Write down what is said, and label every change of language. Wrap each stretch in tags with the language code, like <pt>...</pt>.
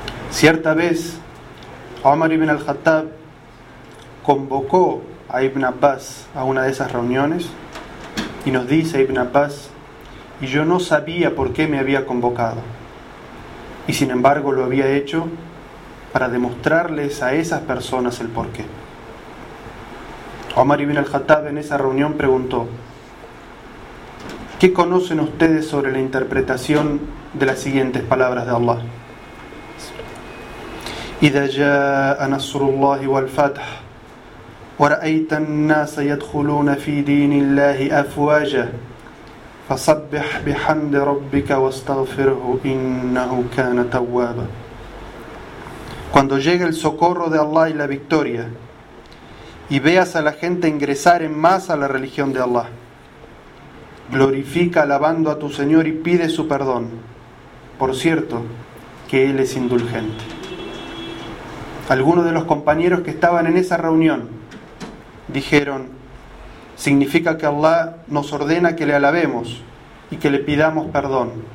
<es>Cierta vez, Omar ibn al-Khattab convocó a Ibn Abbas a una de esas reuniones y nos dice Ibn Abbas: y yo no sabía por qué me había convocado, y sin embargo lo había hecho para demostrarles a esas personas el porqué. Omar ibn al-Khattab en esa reunión preguntó: ¿qué conocen ustedes sobre la interpretación de las siguientes palabras de Allah?</es> <ar>إذا جاء نصر الله والفتح ورأيت الناس يدخلون في دين الله أفواجا فصبح بحمد ربك واستغفره إنه كان توابا.</ar> <es>Cuando llegue el socorro de Allah y la victoria, y veas a la gente ingresar en masa a la religión de Allah, glorifica alabando a tu Señor y pide su perdón. Por cierto, que Él es indulgente. Algunos de los compañeros que estaban en esa reunión dijeron: significa que Allah nos ordena que le alabemos y que le pidamos perdón.</es>